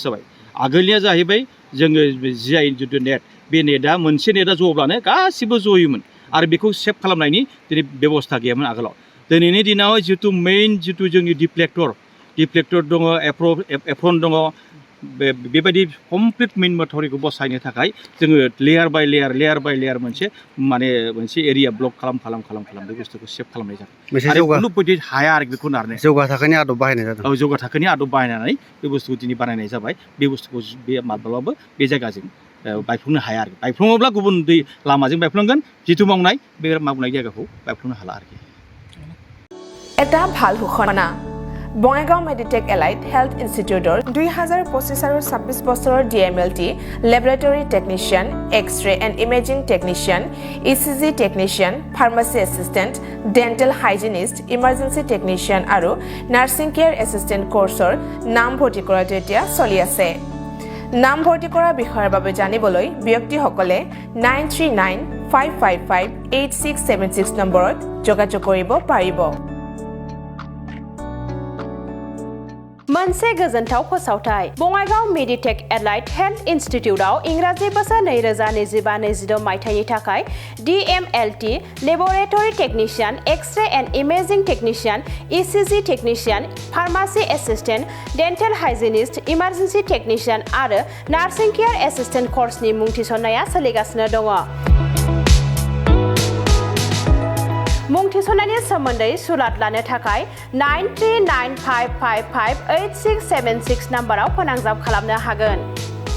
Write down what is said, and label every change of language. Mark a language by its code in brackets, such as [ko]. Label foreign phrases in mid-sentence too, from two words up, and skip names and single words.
[brx] जाबाय आगोलनिया जाहैबाय जोङो जिआइ जिथु नेट बे नेटआ मोनसे नेटआ ज'ब्लानो गासिबो ज'योमोन आरो बेखौ सेभ खालामनायनि दिनै बेबस्था गैयामोन आगोलाव दिनैनि दिनाव जिथु जोंनि डिफ्लेक्टर दङ एप्रन दङ बेबायदि कमप्लिट मेइन माथावरिखौ बसायनो थाखाय जोङो लेयार बाय लेयार मोनसे एरिया ब्लक खालाम बे बुस्थुखौ सेभ खालामनाय जादों आरो खुनुबायदि हाया आरो बेखौ नारनो जौगा थाखोनि आदब बाहायनाय जादों जौगा थाखोनि आदब बाहायनानै बे बुस्थुखौ दिनै बानायनाय जाबाय बे बुस्थुखौ बे माब्लाबाबो बे जायगाजों बायफ्लंनो हाया आरो बायफ्लङोब्ला गुबुन दै लामाजों बायफ्लंगोन जिथु मावनाय बे मावनाय जायगाखौ बायफ्लंनो हाला आरोखि [as] এটা ভাল ঘোষণা বঙাইগাঁও মেডিটেক এলাইট হেল্থ ইনষ্টিটিউটৰ 2025 আৰু 26 বছৰৰ ডিএমএলটি লেবৰেটৰী টেকনিচিয়ান এক্স-ৰে এণ্ড ইমেজিং টেকনিচিয়ান ইচিজি টেকনিচিয়ান ফাৰ্মাচী এছিষ্টেণ্ট ডেণ্টেল হাইজিনিষ্ট ইমাৰ্জেঞ্চি টেকনিচিয়ান আৰু নাৰ্ছিং কেয়াৰ এছিষ্টেণ্ট কোৰ্চৰ নাম ভৰ্তি কৰাটো এতিয়া চলি আছে নাম ভৰ্তি কৰা বিষয়ৰ বাবে জানিবলৈ ব্যক্তিসকলে 9395558676 নম্বৰত যোগাযোগ কৰিব পাৰিব [brx] मोनसे गोजोनथाव फोसावथाय बङाइगाव मेडिटेक एलाइट हेल्थ इनस्टिट्यूटआव इंराजि बोसोर 2025-26 मायथाइनि थाखाय DMLT लेबोरेटरी टेक्निशियन एक्स-रे एंड इमेजिंग टेक्निशियन ECG टेक्निशियन फार्मासी एसिस्टेंट डेंटल हाइजिनिस्ट इमार्जेंसी टेक्निशियन आरो नार्सिं केयार एसिस्टेंट कोर्सनि मुं थिसननाया सोलिगासिनो दङ मुं थिसननायनि सोमोन्दै सुलाद लानो थाखाय 9395558676 नाम्बाराव फोनांजाब खालामनो हागोन।